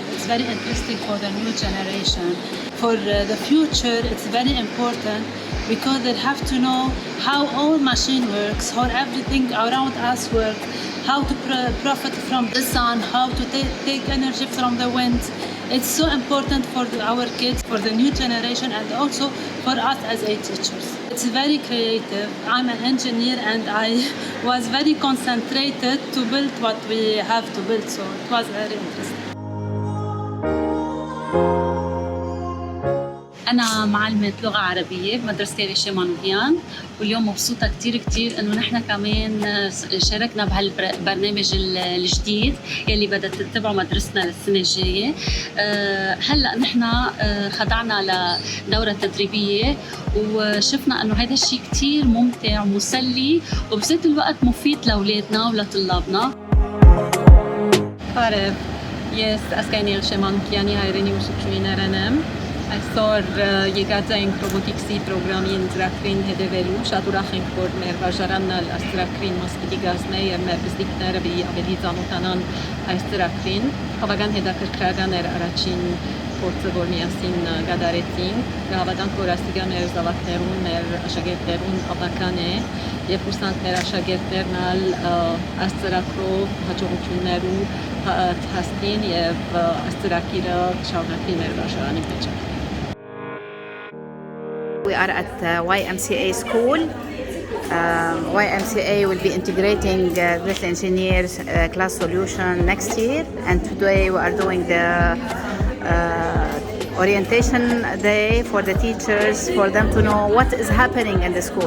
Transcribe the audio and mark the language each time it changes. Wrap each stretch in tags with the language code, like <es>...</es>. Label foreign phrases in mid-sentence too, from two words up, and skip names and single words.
<en>It's very interesting for the new generation. For the future, it's very important because they have to know how all machine works, how everything around us works, how to profit from the sun, how to take energy from the wind. It's so important for our kids, for the new generation, and also for us as a teachers. It's very creative. I'm an engineer and I was very concentrated to build what we have to build, so it was very interesting.</en> <ar>أنا معلمة لغة عربية بمدرسة يغيشة مانوكيان، واليوم مبسوطة كتير إنه نحن كمان شاركنا بهالبرنامج الجديد يلي بدها تتبعه مدرستنا للسنة الجاية. هلأ نحن خضعنا لدورة تدريبية وشفنا إنه هذا الشيء كتير ممتع ومسلي وبذات الوقت مفيد لأولادنا ولطلابنا.</ar> <hy>Բարև, ես ասկային Yeghishe Manoukiani հայրենի ուսուցչուհիներն եմ։ Այսօր եկած ենք ռոբոտիկսի ծրագրամին ծրագրին հետևելու, շատ ուրախ ենք, որ մեր վարժարանն այս ծրագրին մաս պիտի կազմի եւ մեր բզդիկները պիտի ավելի ծանոթանան այս ծրագրին։ Բավական հետաքրքրական էր առաջին փորձը, որ միասին կատարեցինք։ Հավատանք, որ աստիճա մեր զավակներուն, մեր աշակերտներուն բավական է եւ հուսանք մեր աշակերտներն այս ծրագրով հաջողություններու հասնին եւ այս ծրագիրը շարունակվի մեր վարժարանի մեջ։</hy> <en>We are at YMCA school. YMCA will be integrating this engineers class solution next year, and today we are doing the orientation day for the teachers, for them to know what is happening in the school.</en>